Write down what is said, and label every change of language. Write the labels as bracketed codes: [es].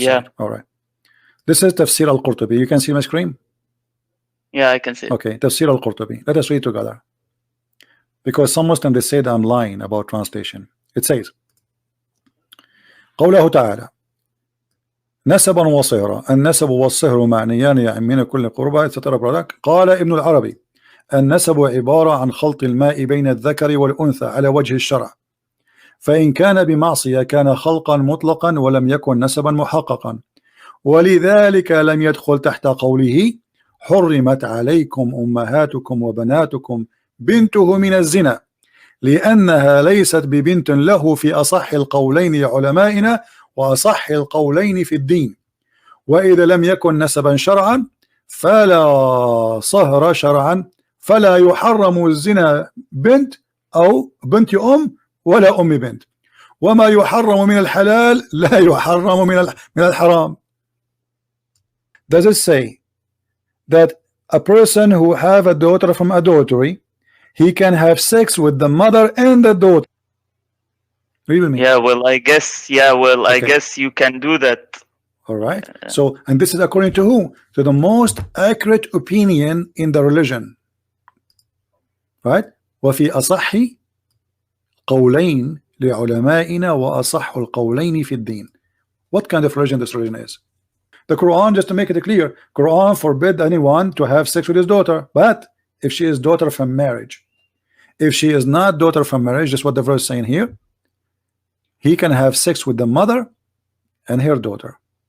[en] Yeah. All right. This is Tafsir al-Qurtubi. You can see my screen? Yeah, I can see it. Okay, Tafsir al-Qurtubi. Let us read together. Because some Muslims, they say that I'm lying about translation. It says, [ar] قوله تعالى نسبا وصهرا. النسب والصهر معنيان يعمين كل قربة etc. قال ابن العربي النسب عبارة عن خلط الماء بين الذكر والأنثى على وجه الشرع، فإن كان بمعصية كان خلقا مطلقا ولم يكن نسبا محققا، ولذلك لم يدخل تحت قوله حرمت عليكم أمهاتكم وبناتكم بنته من الزنا، لأنها ليست ببنت له في أصح القولين لعلمائنا وأصح القولين في الدين. وإذا لم يكن نسبا شرعا فلا صهر شرعا، فلا يحرم الزنا بنت أو بنت أم ولا أم بنت، وما يحرم من الحلال لا يحرم من الحرام. [en] Does it say that a person who have a daughter from adultery, he can have sex with the mother and the daughter? Read with me. Yeah, well, I guess. Yeah, well, Okay. I guess you can do that. All right. So, and this is according to who? To the most accurate opinion in the religion. Right? [ar] وفي أصح قولين لعلمائنا وأصح القولين في الدين. [en] What kind of religion this religion is? The Quran, just to make it clear, Quran forbid anyone to have sex with his daughter, but if she is daughter from marriage, if she is not daughter from marriage, just what the verse is saying here, he can have sex with the mother and her daughter.